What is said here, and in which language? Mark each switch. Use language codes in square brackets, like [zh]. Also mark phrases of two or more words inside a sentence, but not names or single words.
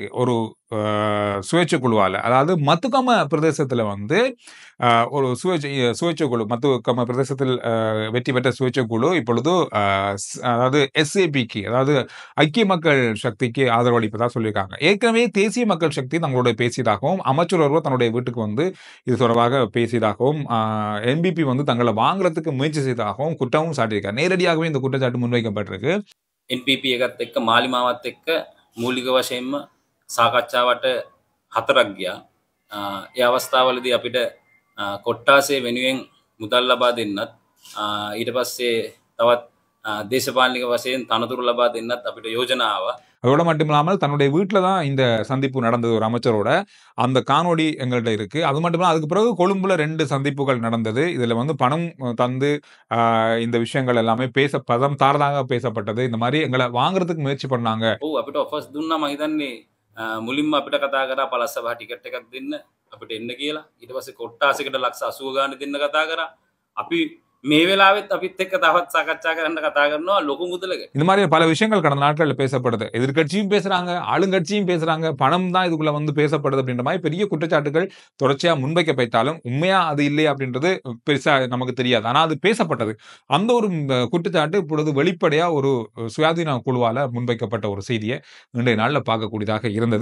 [ta] ஒரு சுயேட்சை குழுவால, அதாவது மத்துகம பிரதேசத்துல வந்து ஒரு சுயேட்சை குழு, மத்துகம பிரதேசத்தில் வெற்றி பெற்ற சுயேட்சை குழு இப்பொழுது அதாவது எஸ்ஏபிக்கு, அதாவது ஐக்கிய மக்கள் சக்திக்கு ஆதரவு அளிப்பதாக சொல்லியிருக்காங்க. ஏற்கனவே தேசிய மக்கள் சக்தி தங்களோட பேசியதாகவும் அமைச்சர் ஒருவர் தன்னுடைய வீட்டுக்கு வந்து இது தொடர்பாக பேசியதாகவும் என்பிபி வந்து தங்களை வாங்குறதுக்கு முயற்சி செய்ததாகவும் குற்றமும் சாட்டியிருக்காங்க. நேரடியாகவே இந்த குற்றச்சாட்டு முன்வைக்கப்பட்டிருக்கு. [si] NPP එකත් එක්ක මාලිමාවත් එක්ක මූලික වශයෙන්ම සාකච්ඡාවට 4ක් ගියා. ඒ අවස්ථාවලදී අපිට කොට්ටාසේ වෙනුවෙන් මුදල් ලබා දෙන්නත් ඊට පස්සේ තවත් දේශපාලනික වශයෙන් තනතුරු ලබා දෙන්නත් අපිට යෝජනා ආවා. [ta] அதோட மட்டும் இல்லாமல் தன்னுடைய வீட்டில் தான் இந்த சந்திப்பு நடந்தது ஒரு அமைச்சரோட. அந்த காணொளி எங்கள்கிட்ட இருக்கு. அது மட்டும் இல்லாமல் அதுக்கு பிறகு கொழும்புல 2 சந்திப்புகள் நடந்தது. இதுல வந்து பணம் தந்து இந்த விஷயங்கள் எல்லாமே பதம் தாரதாக பேசப்பட்டது. இந்த மாதிரி எங்களை வாங்குறதுக்கு முயற்சி பண்ணாங்க. [si] අපිට ඔෆර්ස් දුන්නා. මම හිතන්නේ මුලින්ම අපිට කතා කරා පළස්සභා ටිකට් එකක් දෙන්න අපිට එන්න කියලා. ඊට පස්සේ කොට්ටාසයකට ලක්ෂ 80 ගාන දෙන්න කතා කරා. අපි මේ වෙලාවෙත් අපිත් එක්ක තවත් සාකච්ඡා කරන්න කතා කරනවා ලොකු මුදලක. [ta] இந்த மாதிரி பல விஷயங்கள் கடந்த நாட்கள்ல பேசப்படுது. எதிர்க்கட்சியும் பேசுறாங்க, ஆளுங்கட்சியும் பேசுறாங்க, பணம் தான் இதுக்குள்ள வந்து பேசப்படுது அப்படின்ற மாதிரி பெரிய குற்றச்சாட்டுகள் தொடர்ச்சியா முன்வைக்கப்பட்டாலும் உண்மையா அது இல்லையா அப்படின்றது பெருசா நமக்கு தெரியாது. ஆனா அது பேசப்பட்டது. அந்த ஒரு குற்றச்சாட்டு இப்பொழுது வெளிப்படையா ஒரு சுயாதீன குழுவால முன்வைக்கப்பட்ட ஒரு செய்தியை இன்றைய நாள்ல பார்க்கக்கூடியதாக இருந்தது.